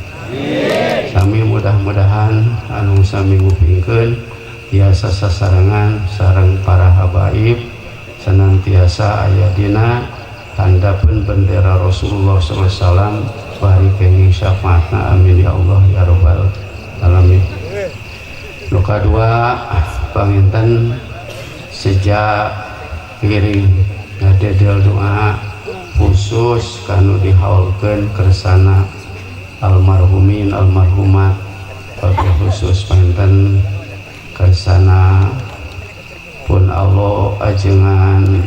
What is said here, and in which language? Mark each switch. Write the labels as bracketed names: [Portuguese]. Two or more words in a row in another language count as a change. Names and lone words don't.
[Sundanese] Sami mudah-mudahan anu sami ngupingkeun tiasa sasarengan sareng para habaib senantiasa aya dina tandapeun bendera Rasulullah [Arabic] صلى الله عليه وسلم [Sundanese] bari kenging syafaatna [Arabic] آمين يا الله يا رب العالمين. [Sundanese] Nu kadua panginten sejak ngiring ngadedel doa khusus kanu dihaulkeun kersana [Arabic] المرحومين المرحومات وبالخصوص [Sundanese] panginten kersana pun Allah ajengan